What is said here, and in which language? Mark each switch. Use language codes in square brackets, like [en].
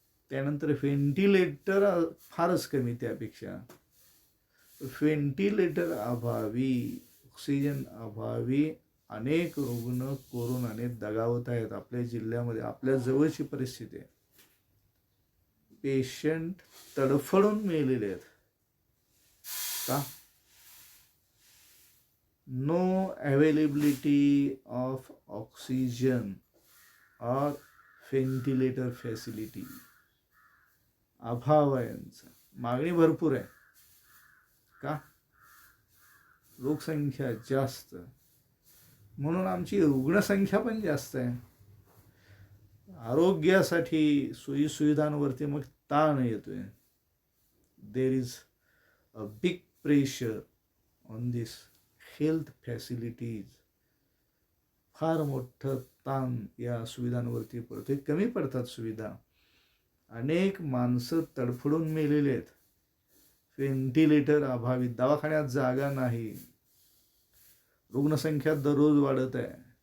[mr] त्यानंतर व्हेंटिलेटर फारच कमी. त्यापेक्षा व्हेंटिलेटर अभावी, ऑक्सिजन अभावी अनेक रुग्ण कोरोनाने दगावत आहेत. आपल्या जिल्ह्यामध्ये आपल्या जवळची परिस्थिती आहे. पेशंट तडफडून मेलेले आहेत. का? [en] No availability of oxygen और ventilator facility. [mr] अभाव आहे यांचा. मागणी भरपूर आहे. का? लोकसंख्या जास्त, म्हणून आमची रुग्णसंख्या पण जास्त आहे. आरोग्यासाठी सोयीसुविधांवरती मग ताण येतोय. [en] There is a big pressure on this health facilities. [mr] फार मोठं ताण या सुविधांवरती पडतोय. कमी पडतात सुविधा. अनेक माणसं तडफडून मेलेले आहेत. व्हेंटिलेटर अभावी, दवाखान्यात जागा नाही. रुग्णसंख्या दररोज वाढत आहे.